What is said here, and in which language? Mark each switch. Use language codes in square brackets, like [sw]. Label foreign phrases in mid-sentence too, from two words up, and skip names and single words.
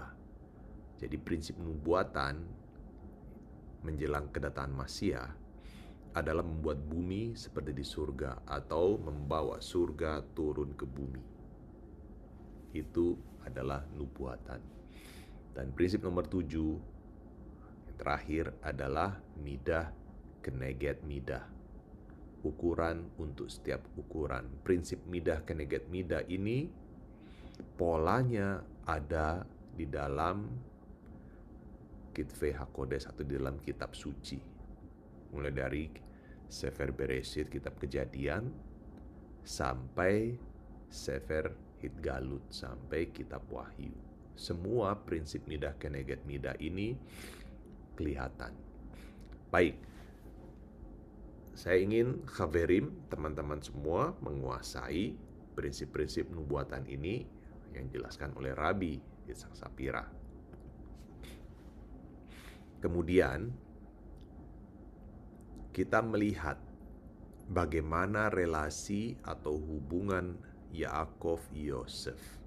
[id] Jadi prinsip nubuatan menjelang kedatangan Masiah adalah membuat bumi seperti di surga atau membawa surga turun ke bumi. Itu adalah nubuatan. Dan prinsip nomor 7 yang terakhir adalah [he] מידה כנגד מידה. [id] Ukuran untuk setiap ukuran. Prinsip [he] מידה כנגד מידה [id] ini polanya ada di dalam [he] כתבי הקודש [id] atau di dalam kitab suci. Mulai dari [he] ספר בראשית, [id] kitab Kejadian, sampai [he] ספר התגלות, [id] sampai kitab Wahyu. Semua prinsip [he] מידה כנגד מידה [id] ini kelihatan. Baik, saya ingin Chaverim, teman-teman semua, menguasai prinsip-prinsip nubuatan ini yang dijelaskan oleh Rabbi Yitzhak Shapira. Kemudian kita melihat bagaimana relasi atau hubungan Yaakov Yosef.